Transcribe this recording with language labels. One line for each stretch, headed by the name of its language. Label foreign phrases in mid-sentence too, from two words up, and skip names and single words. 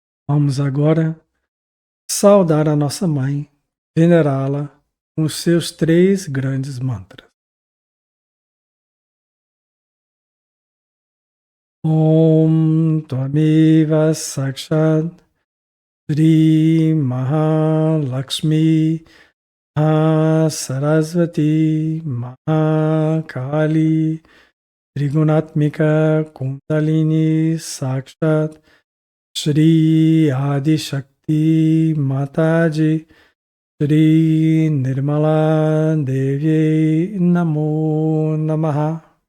Portuguese: Vamos agora saudar a nossa mãe, venerá-la com os seus 3 grandes mantras.
Sanskrit: ॐ त्वमेव साक्षात् श्री महालक्ष्मी सरस्वती महाकाली त्रिगुणात्मिका कुण्डलिनी साक्षात् श्री आदि शक्ति माताजी श्री निर्मला देवी नमो नमः.